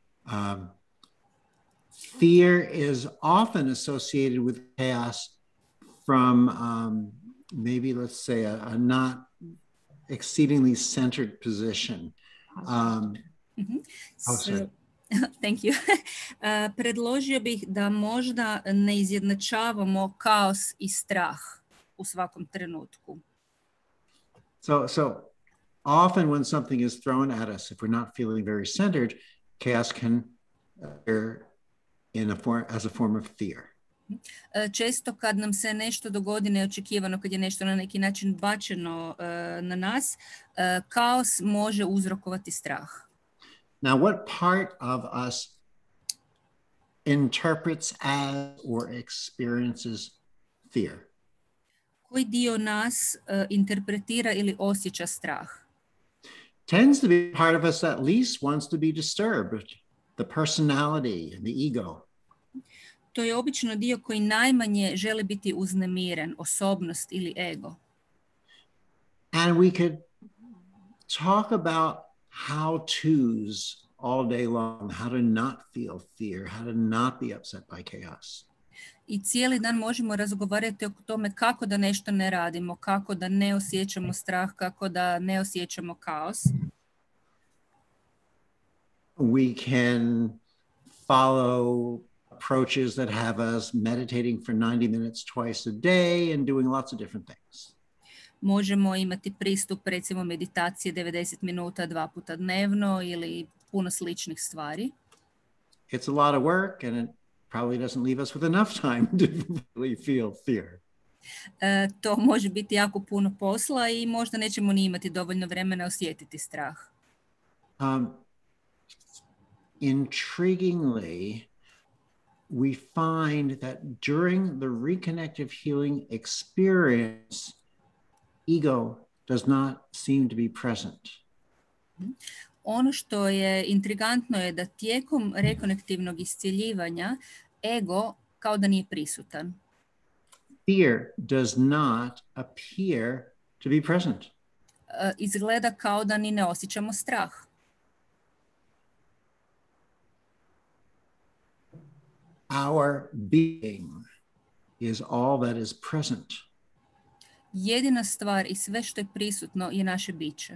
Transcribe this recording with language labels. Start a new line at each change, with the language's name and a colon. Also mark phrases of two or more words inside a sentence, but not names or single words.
English: Fear is often associated with chaos from maybe, let's say, a not exceedingly centered position. Thank you.
Croatian: Predložio bih da možda ne izjednačavamo kaos I strah u svakom trenutku.
English: So often when something is thrown at us, if we're not feeling very centered, chaos can appear as a form of fear.
Croatian: Često kad nam se nešto dogodi neočekivano, kad je nešto na neki način bačeno na nas, kaos može uzrokovati strah.
English: Now, what part of us interprets as or experiences fear?
Croatian: Koji dio nas interpretira ili osjeća strah?
English: Tends to be part of us that least wants to be disturbed. The personality and the ego.
Croatian: To je obično dio koji najmanje želi biti uznemiren, osobnost ili ego.
English: And we could talk about how-tos all day long, how to not feel fear, how to not be upset by chaos.
Croatian: I cijeli dan možemo razgovarati o tome kako da nešto ne radimo, kako da ne osjećamo strah, kako da ne osjećamo kaos.
English: We can follow approaches that have us meditating for 90 minutes twice a day and doing lots of different things.
Croatian: Možemo imati pristup, recimo, meditacije 90 minuta 2 puta dnevno ili puno sličnih stvari.
English: It's a lot of work and it probably doesn't leave us with enough time to really feel fear.
Croatian: To može biti jako puno posla I možda nećemo ni imati dovoljno vremena osjetiti strah.
English: Intriguingly, we find that during the Rekonektiv healing experience, ego does not seem to be present.
Croatian: Ono što je intrigantno je da tijekom rekonektivnog iscjeljivanja ego kao da nije prisutan.
English: Fear does not appear to be present.
Croatian: Izgleda kao da ni ne osjećamo strah.
English: our being is all that is present.
Croatian: Jedina stvar i sve što je prisutno je naše biće.